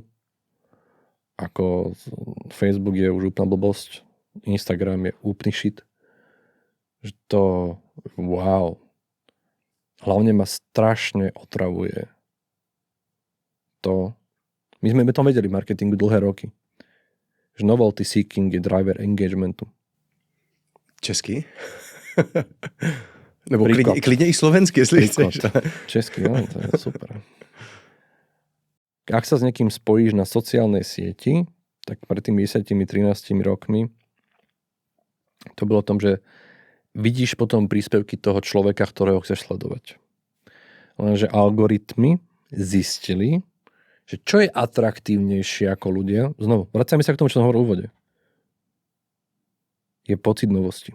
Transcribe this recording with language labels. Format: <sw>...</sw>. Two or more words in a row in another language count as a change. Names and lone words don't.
<sk>Ako Facebook je už úplná blbosť, Instagram je úplný shit. Že to, wow. Hlavne ma strašne otravuje to. My sme to vedeli v marketingu dlhé roky. Že</sk> <en>novelty seeking</en> <sk>je driver engagementu.</sk> <cs>Česky? Nebo klidně i slovensky, jestli chceš. Česky, no, to je super.</cs> <sk>Ak sa s niekým spojíš na sociálnej sieti, tak pred tými 10-13 rokmi to bolo o tom, že vidíš potom príspevky toho človeka, ktorého chceš sledovať. Lenže algoritmy zistili, že čo je atraktívnejšie ako ľudia, znovu, vracajme sa k tomu, čo som hovoril v úvode, je pocit novosti.</sk>